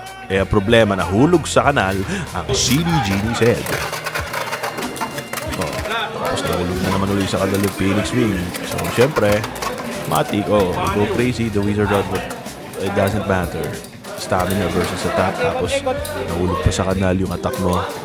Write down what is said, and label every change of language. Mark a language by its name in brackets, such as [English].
[Filipino] Kaya problema, nahulog sa kanal ang CDG ni Zed. Tapos nahulog na naman ulit sa kanal yung Phoenix Wing. [English] So, [Filipino] syempre, matik, [English] go crazy, the Wizard Rod, it doesn't matter. Stamina versus attack. [Filipino] Tapos, nahulog pa sa kanal yung attack mo.